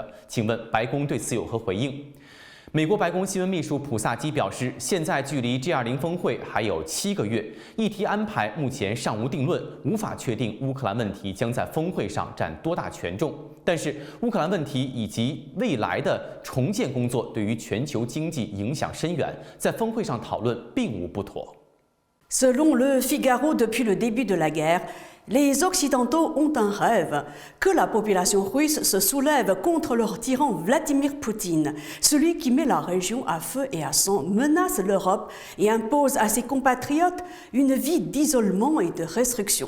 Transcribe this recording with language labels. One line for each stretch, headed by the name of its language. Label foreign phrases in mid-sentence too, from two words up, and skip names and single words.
Chinese: 请问白宫对此有何回应？美国白宫新闻秘书普萨基表示，现在距离 G20 峰会还有7个月，议题安排目前尚无定论，无法确定乌克兰问题将在峰会上占多大权重。但是，乌克兰问题以及未来的重建工作对于全球经济影响深远，在峰会上讨论并无不妥。
French: Selon Le Figaro, depuis le début de la guerre, les Occidentaux ont un rêve, que la population russe se soulève contre leur tyran Vladimir Poutine, celui qui met la région à feu et à sang, menace l'Europe et impose à ses compatriotes une vie d'isolement et de restriction.